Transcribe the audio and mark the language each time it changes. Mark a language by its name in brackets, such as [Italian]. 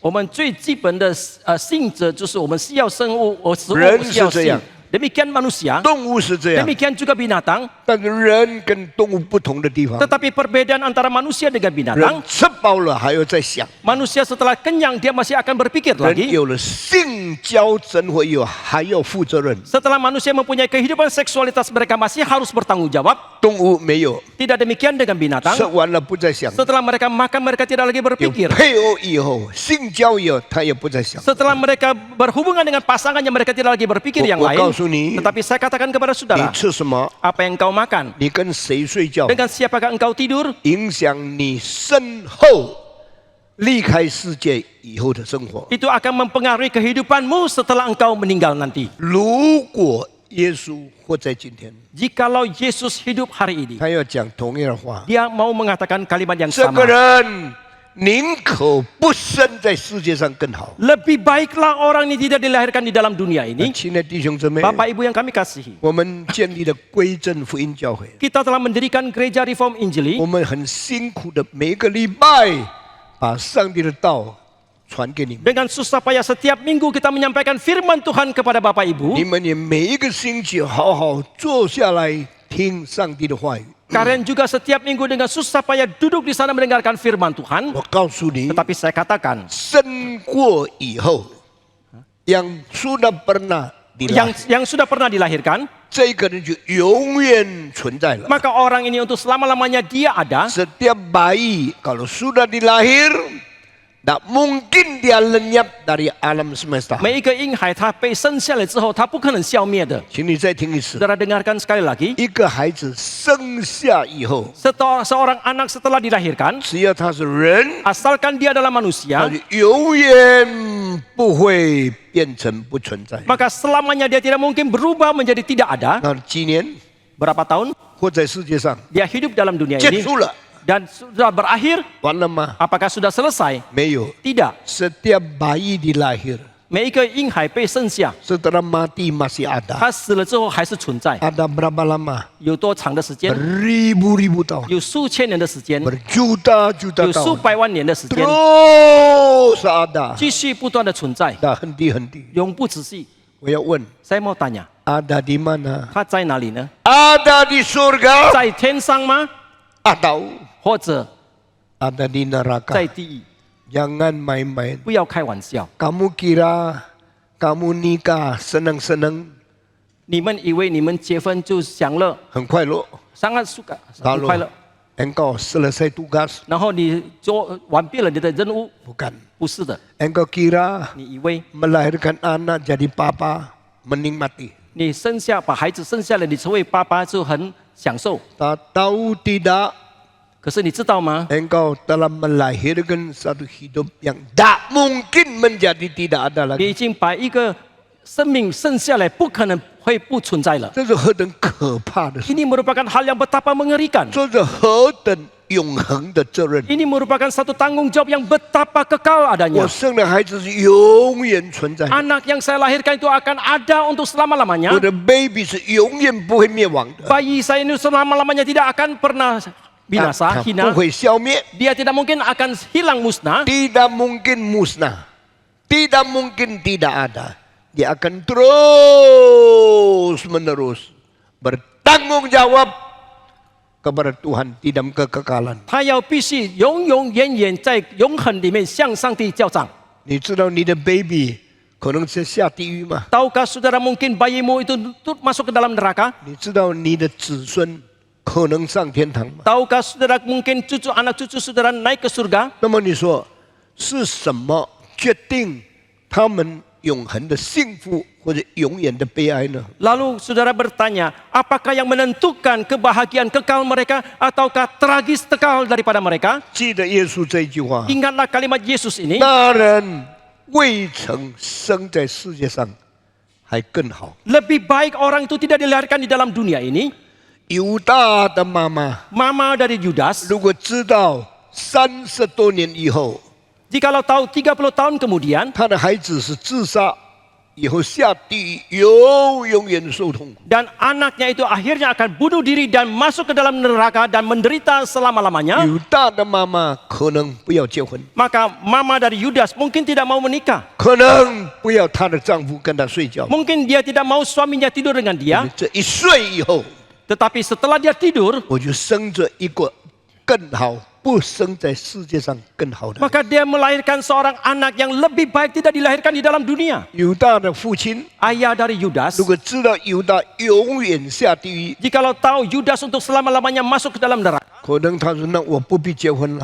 [Chinese] 我们最基本的性质就是我们需要生物，食物人需要是这样性。 [Indonesian] demikian manusia, [Chinese] 动物是这样， [Indonesian] demikian juga binatang. [Chinese] 但是人跟动物不同的地方， [Indonesian] Tetapi perbedaan antara manusia dengan [Chinese] 人 [Indonesian] binatang, [Chinese] 吃饱了还要再想， [Indonesian] manusia setelah kenyang dia masih akan berpikir [Chinese] 人 [Indonesian] lagi. [Chinese] 有了性交真会有还要负责任， [Indonesian] Setelah manusia mempunyai kehidupan seksualitas, mereka masih harus bertanggung jawab. [Chinese] 动物没有， [Indonesian] Tidak demikian dengan [Chinese] 吃 [Indonesian] binatang. [Chinese] 完了不再想。 [Indonesian] Setelah mereka makan, mereka tidak lagi [Chinese] 有 [Indonesian] berpikir. [Chinese] 配偶以后，性交以后，他也不再想。 [Indonesian] Setelah mereka berhubungan dengan pasangannya, mereka tidak lagi berpikir yang [Chinese] 我 [Indonesian] lain. [Chinese] 告诉你， [Indonesian] Tetapi saya katakan kepada [Chinese] 你 [Indonesian] saudara, [Chinese] 吃什么， [Indonesian] apa yang engkau makan, [Chinese] 你跟谁睡觉， [Indonesian] dengan siapakah engkau tidur, [Chinese] 影响你身后离开世界以后的生活。 [Indonesian] itu akan mempengaruhi kehidupanmu setelah engkau meninggal nanti. [Chinese] 如果耶稣活在今天， [Indonesian] Jikalau Yesus hidup hari ini, [Chinese] 他要讲同样的话， [Indonesian] dia mau mengatakan kalimat yang [Chinese] 这 [Indonesian] sama. [Chinese] 个人宁可不生在世界上更好。 [Indonesian] Lebih baiklah orang ini tidak dilahirkan di dalam dunia ini. [Chinese] 亲爱的弟兄姊妹， [Indonesian] Bapak Ibu yang kami kasihi, [Chinese] 我们建立了归正福音教会， [Indonesian] kita telah mendirikan gereja Reform Injili. [Chinese] 我们很辛苦的每个礼拜把上帝的道传给你们。 [Indonesian] Dengan susah payah setiap minggu kita menyampaikan firman Tuhan kepada Bapak [Chinese] 你 [Indonesian] Ibu. [Chinese] 们也每一个星期好好坐下来听上帝的话语。 [Indonesian] Kalian juga setiap minggu dengan susah payah duduk di sana mendengarkan firman Tuhan. [Chinese] 我告诉你， [Indonesian] Tetapi saya katakan, [Chinese] 生过以后， [Indonesian] yang sudah pernah dilahirkan， yang sudah pernah dilahirkan, [Chinese] 这个人就永远存在了。 [Indonesian] maka orang ini untuk selama-lamanya dia ada. Setiap bayi kalau sudah dilahir, tak mungkin dia lenyap dari alam semesta. [Chinese] 每一个婴孩他被生下来之后，他不可能消灭的。请你再听一次， [Indonesian] Saudara dengarkan sekali lagi. [Chinese] 一个孩子生下以后， [Indonesian] Seorang anak setelah dilahirkan, [Chinese] 只要他是人， [Indonesian] asalkan dia adalah [Chinese] 他 [Indonesian] manusia, [Chinese] 就永远不会变成不存在。 [Indonesian] maka selamanya dia tidak mungkin berubah menjadi tidak ada. [Chinese] 那几年 [Indonesian] Berapa tahun [Chinese] 活在世界上 [Indonesian] dia hidup dalam dunia [Chinese] 结 [Indonesian] ini [Chinese] 束了， [Indonesian] dan sudah berakhir, [Chinese] 完了吗？ [Indonesian] apakah sudah selesai? [Chinese] 没有。 [Indonesian] Tidak. Setiap bayi dilahir [Chinese] 每一个婴孩被生下， [Indonesian] setelah mati masih ada. [Chinese] 他死了之后还是存在， [Indonesian] Ada berapa lama? [Chinese] 有多长的时间？ [Indonesian] Beribu-ribu tahun, [Chinese] 有数千年的时间， [Indonesian] berjuta-juta [Chinese] 有数 [Indonesian] tahun. [Chinese] 百万年的时间， [Indonesian] Terus ada. [Chinese] 继续不断的存在， [Indonesian] Dah henti-henti. [Chinese] 永不止息。我要问, [Indonesian] Saya mau tanya, ada di mana? [Chinese] 他在哪里呢？ [Indonesian] Ada di surga [Chinese] 在天上吗？ [Indonesian] atau [Chinese] 或者 [Indonesian] ada di [Chinese] 在 [Indonesian] neraka? [Chinese] 地狱？ [Indonesian] Jangan main-main. [Chinese] 不要开玩笑。 [Indonesian] Kamu kira kamu nikah senang-senang, [Chinese] 你们以为你们结婚就享乐，很快乐. [Indonesian] sangat suka， [Chinese] 很 [Indonesian] Kalau [Chinese] 快乐， [Indonesian] engkau selesai tugas, [Chinese] 然后你做完毕了你的任务， [Indonesian] bukan. [Chinese] 不是的， [Indonesian] Engkau kira [Chinese] 你以为 [Indonesian] melahirkan anak jadi papa menikmati. [Chinese] 你把孩子生下来，你成为爸爸就很享受。 [Indonesian] Tak tahu tidak, [Chinese] 可是你知道吗？ [Indonesian] engkau telah melahirkan satu hidup yang tak mungkin menjadi tidak ada [Chinese] 你 [Indonesian] lagi. [Chinese] 已经把一个生命生下来，不可能会不存在了。这是何等可怕的事！ [Indonesian] Ini merupakan hal yang betapa mengerikan. [Chinese] 这是何等永恒的责任！ [Indonesian] Ini merupakan satu tanggung jawab yang betapa kekal [Chinese] 我 [Indonesian] adanya. [Chinese] 生的孩子是永远存在的， [Indonesian] Anak yang saya lahirkan itu akan ada untuk selama-lamanya. [Chinese] 我的 baby 是永远不会灭亡的， [Indonesian] Bayi saya ini selama-lamanya tidak akan pernah [Chinese] 他 [Indonesian] binasa, [Chinese] 不 [Indonesian] hina. [Chinese] 会消灭， [Indonesian] Dia tidak mungkin akan hilang musnah. tidak mungkin musnah, tidak mungkin tidak ada. Dia akan terus menerus bertanggung jawab kepada Tuhan di dalam kekekalan. [Chinese] 他要必须永永远远在永恒里面向上帝交账。你知道你的 baby 可能是下地狱吗？ [Indonesian] Tahukah saudara mungkin bayimu itu masuk ke dalam neraka? [Chinese] 你知道你的子孙可能上天堂吗？ [Indonesian] Tahukah saudara mungkin anak cucu saudara naik ke surga? [Chinese] 那么你说是什么决定他们永恒的幸福或者永远的悲哀呢？ [Indonesian] Lalu saudara bertanya, apakah yang menentukan kebahagiaan kekal mereka ataukah tragis kekal daripada mereka? [Chinese] 记得耶稣这一句话： [Indonesian] Ingatlah kalimat Yesus ini. [Chinese] 那人未曾生在世界上还更好。 [Indonesian] Lebih baik orang itu tidak dilahirkan di dalam dunia ini. [Chinese] 犹大的妈妈 [Indonesian] Mama dari Yudas, [Chinese] 如果知道30多年以后， [Indonesian] jikalau tahu 30 tahun kemudian [Chinese] 她的孩子是自杀以后下地狱永远受痛苦。 [Indonesian] Dan anaknya itu akhirnya akan bunuh diri dan masuk ke dalam neraka dan menderita selama-lamanya. [Chinese] 犹大的妈妈可能不要结婚， [Indonesian] Maka mama dari Yudas mungkin tidak mau menikah. [Chinese] 可能不要她的丈夫跟她睡觉。 [Indonesian] Mungkin dia tidak mau suaminya tidur dengan dia. [Chinese] 这一睡以后， [Indonesian] Tetapi setelah dia tidur, [Chinese] 我就生着一个更好、不生在世界上更好的。 [Indonesian] maka dia melahirkan seorang anak yang lebih baik tidak dilahirkan di dalam dunia. [Chinese] 犹大的父亲 [Indonesian] Ayah dari Yudas, [Chinese] 如果知道犹大永远下地狱， [Indonesian] jikalau tahu Yudas untuk selama-lamanya masuk ke dalam neraka, [Chinese] 可能他说：“那我不必结婚了，